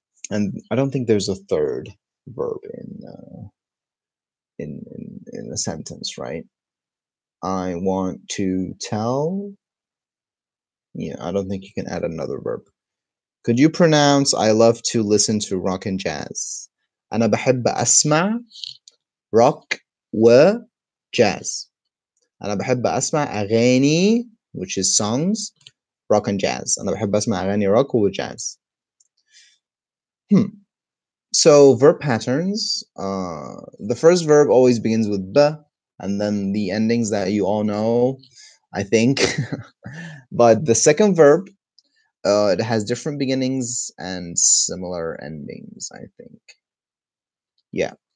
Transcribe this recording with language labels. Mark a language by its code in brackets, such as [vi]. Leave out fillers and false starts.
[en] And I don't think there's a third verb in a sentence, right? I want to tell. Yeah, I don't think you can add another verb. Could you pronounce I love to listen to rock and jazz? [ar] أنا بحب أسمع rock وجاز. أنا بحب أسمع أغاني, [en] which is songs, rock and jazz. [ar] أنا بحب أسمع أغاني rock وجاز. [en] So verb patterns. The first verb always begins with b, and then the endings that you all know, I think. But the second verb, it has different beginnings and similar endings, I think. Yeah.